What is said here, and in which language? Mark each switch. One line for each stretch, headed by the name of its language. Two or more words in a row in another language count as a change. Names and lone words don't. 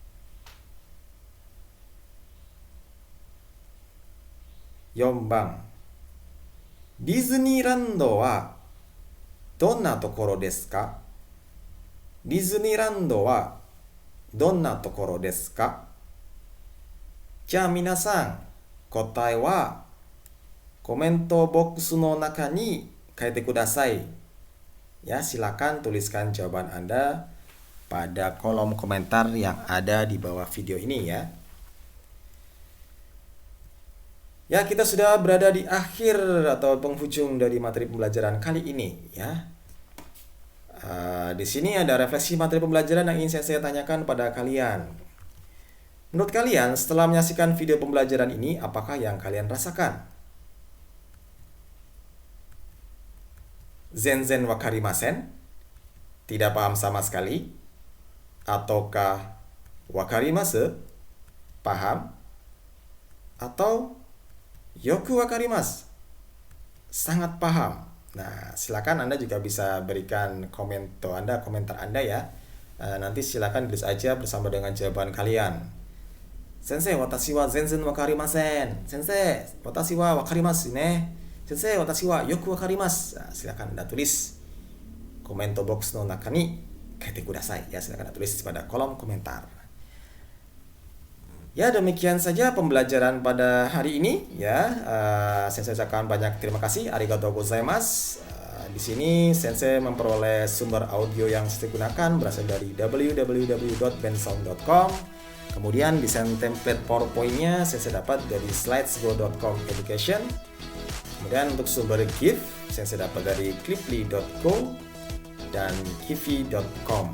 Japanese: 4 番ディズニーランドはどんなところですか？ディズニーランドはどんなところですか？じゃあ皆さん、答えはコメントボックスの中に書いてください。
Indonesian: Ya, silakan tuliskan jawaban Anda pada kolom komentar yang ada di bawah video ini ya. Ya, kita sudah berada di akhir atau penghujung dari materi pembelajaran kali ini ya. Di sini ada refleksi materi pembelajaran yang ingin saya tanyakan pada kalian. Menurut kalian, setelah menyaksikan video pembelajaran ini, apakah yang kalian rasakan?
Japanese: 全然分かりません?
Indonesian: Tidak paham sama sekali? Ataukah wakarimasu? Paham? Atau
Japanese: よく分かります?
Indonesian: Sangat paham. Nah, silakan Anda juga bisa berikan komentar Anda ya. Nanti silakan tulis aja bersama dengan jawaban kalian.
Japanese: 先生、私は全然分かりません. 先生、私は分かりますね。先生、私はよく分かります.
Indonesian: Nah, silakan Anda tulis.
Japanese: コメントボックスの中に書いてください ya,
Indonesian: silakan tulis pada kolom komentar. Ya, demikian saja pembelajaran pada hari ini ya. Sensei ucapkan banyak terima kasih,
Japanese: ありがとうございます.
Indonesian: Di sini Sensei memperoleh sumber audio yang saya gunakan berasal dari www.bensound.com. Kemudian desain template PowerPoint-nya Sensei dapat dari slidesgo.com education. Kemudian untuk sumber GIF Sensei dapat dari cliply.co dan kivi.com.